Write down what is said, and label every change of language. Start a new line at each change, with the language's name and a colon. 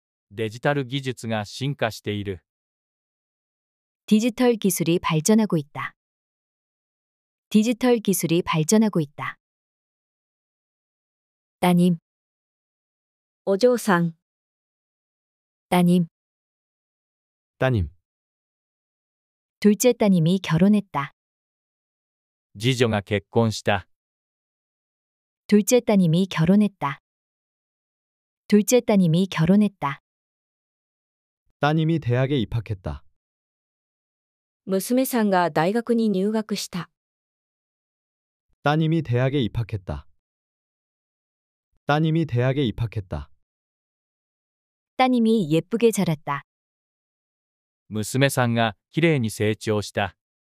Japanese: デジタル技術が進化している。
Korean: 디지털 기술이 발전하고 있다. 디지털 기술이 발전하고 있다. 따님,
Japanese: お嬢さん、
Korean: 따님, 따님. 둘째 따님이 결혼했다.
Japanese: 次女が結婚した。
Korean: 둘째 따님이 결혼했다. 둘째 따님이 결혼했다. 따님이 대학에 입학했다.
Japanese: 娘さんが大学に入学した。
Korean: 따님이 대학에 입학했다. 따님이 대학에 입학했다. 따님이 예쁘게 자랐다.
Japanese: 娘さんがきれいに成長した。